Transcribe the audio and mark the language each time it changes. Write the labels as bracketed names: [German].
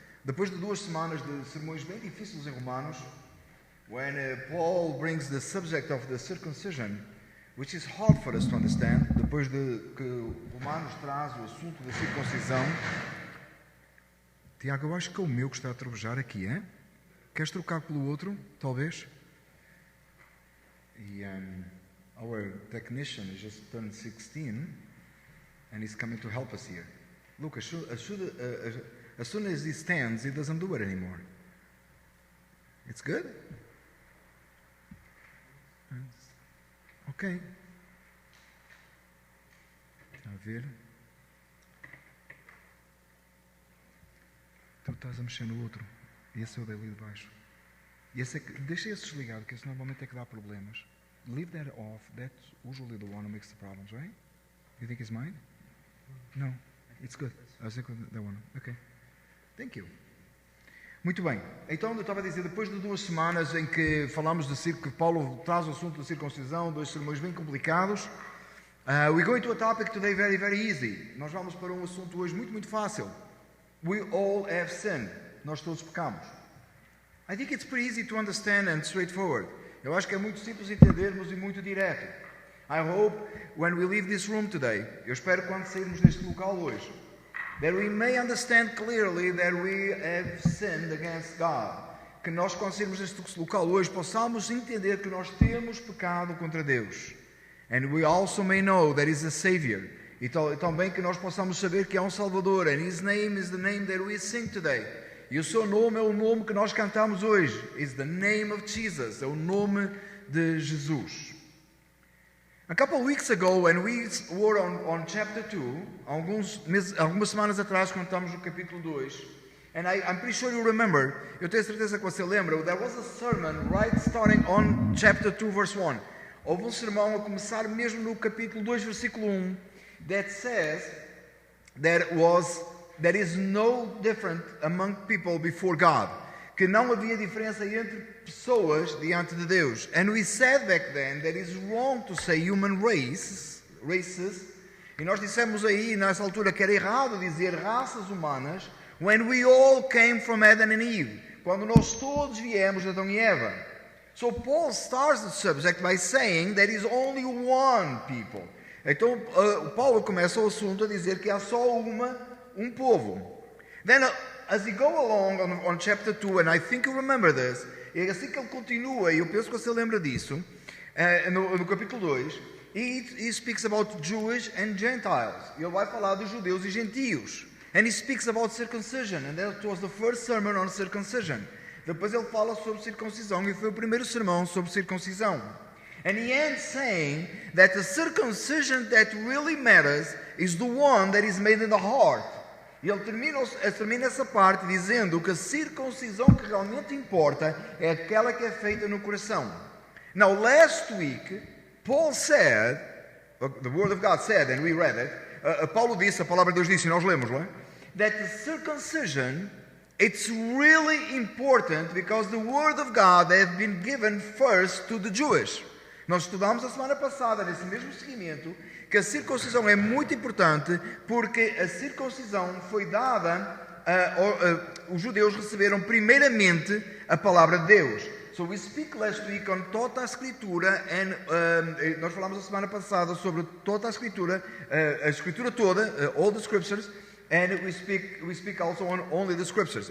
[Portuguese] Depois de 2 semanas de sermões bem difíceis em Romanos, [English] when Paul brings the subject of the circumcision, which is hard for us to understand, [Portuguese] depois de que Romanos traz o assunto da circuncisão. Tiago, eu acho que é o meu que está a trovejar aqui, hein? Queres trocar pelo outro, talvez? [English] E our technician has just turned 16 and he's coming to help us here. Look, as soon as he stands, he doesn't do it anymore. It's good? Ok. [Portuguese] Está a ver? Tu estás a mexer no outro. Esse é o dali de baixo. Deixa esse desligado, que esse normalmente é que dá problemas. [English] Leave that off. That's usually the one who makes the problems, right? You think it's mine? No. It's good. I was thinking that one. Okay. Thank you. [Portuguese] Muito bem. Então, eu estava a dizer, depois de 2 semanas em que falamos de que Paulo traz o assunto da circuncisão, 2 sermões bem complicados, [English] we go into a topic today very, very easy. [Portuguese] Nós vamos para um assunto hoje muito, muito fácil. [English] We all have sinned. [Portuguese] Nós todos pecamos. [English] I think it's pretty easy to understand and straightforward. [Portuguese] Eu acho que é muito simples entendermos e muito direto. [English] I hope when we leave this room today, [Portuguese] eu espero que quando sairmos deste local hoje, [English] that we may understand clearly that we have sinned against God. [Portuguese] Que nós, quando sairmos deste local hoje, possamos entender que nós temos pecado contra Deus. [English] And we also may know that He is a Savior. [Portuguese] E também que nós possamos saber que há um Salvador. [English] And His name is the name that we sing today. [Portuguese] E o seu nome é o nome que nós cantamos hoje. [English] It's the name of Jesus. [Portuguese] É o nome de Jesus. [English] A couple of weeks ago, when we were on chapter 2, [Portuguese] algumas semanas atrás, quando estamos no capítulo 2, [English] and I'm pretty sure you remember, [Portuguese] eu tenho certeza que você lembra, [English] there was a sermon right starting on chapter 2, verse 1. [Portuguese] Houve um sermão a começar mesmo no capítulo 2, versículo 1, [English] that says there is no difference among people before God. [Portuguese] Que não havia diferença entre pessoas diante de Deus. [English] And we said back then that it's wrong to say human races. [Portuguese] E nós dissemos aí nessa altura que era errado dizer raças humanas [English] when we all came from Adam and Eve. [Portuguese] Quando nós todos viemos de Adão e Eva. [English] So Paul starts the subject by saying there is only one people. [Portuguese] Então Paulo começa o assunto a dizer que há só um povo. [English] Then as he go along on chapter 2, and I think you remember this, [Portuguese] e assim que ele continua, e eu penso que você lembra disso, no capítulo 2, [English] he speaks about Jewish and Gentiles. [Portuguese] Ele vai falar de judeus e gentios. [English] And he speaks about circumcision, and that was the first sermon on circumcision. [Portuguese] Depois ele fala sobre circuncisão, e foi o primeiro sermão sobre circuncisão. [English] And he ends saying that the circumcision that really matters is the one that is made in the heart. [Portuguese] E ele termina essa parte dizendo que a circuncisão que realmente importa é aquela que é feita no coração. [English] Now, last week, Paul said, the Word of God said, and we read it, [Portuguese] Paulo disse, a palavra de Deus disse, e nós lemos, não é? [English] That the circumcision, it's really important because the Word of God has been given first to the Jewish. [Portuguese] Nós estudamos a semana passada, nesse mesmo seguimento, que a circuncisão é muito importante porque a circuncisão foi dada, os judeus receberam primeiramente a palavra de Deus. [English] So we speak last week on [Portuguese] toda a Escritura, [English] and [Portuguese] nós falamos a semana passada sobre toda a Escritura toda, [English] all the Scriptures, and we speak also on only the Scriptures.